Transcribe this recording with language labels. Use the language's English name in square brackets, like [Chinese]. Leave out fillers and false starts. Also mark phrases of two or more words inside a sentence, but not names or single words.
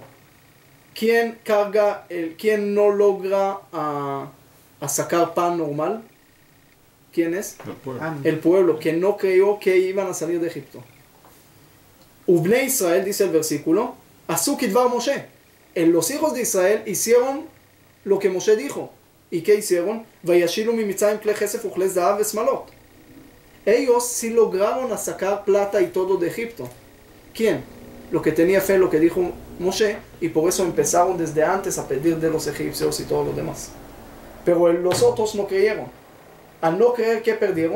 [Spanish] ¿Quién no logra a sacar pan normal? ¿Quién es? El pueblo. El pueblo que no creyó que iban a salir de Egipto. [Hebrew] ובני ישראל, [Spanish] dice el versículo, [Hebrew] עשו כדבר משה. [Spanish] Los hijos de Israel hicieron lo que Moshe dijo. ¿Y qué hicieron? [Hebrew] וישאלו ממצרים כלי כסף וכלי זהב ושמלות. [Spanish] Ellos sí lograron a sacar plata y todo de Egipto. ¿Quién? Lo que tenía fe, lo que dijo Moshe, y por eso empezaron desde antes a pedir de los egipcios y todo lo demás. Pero los otros no creyeron. Al no creer, ¿qué perdieron?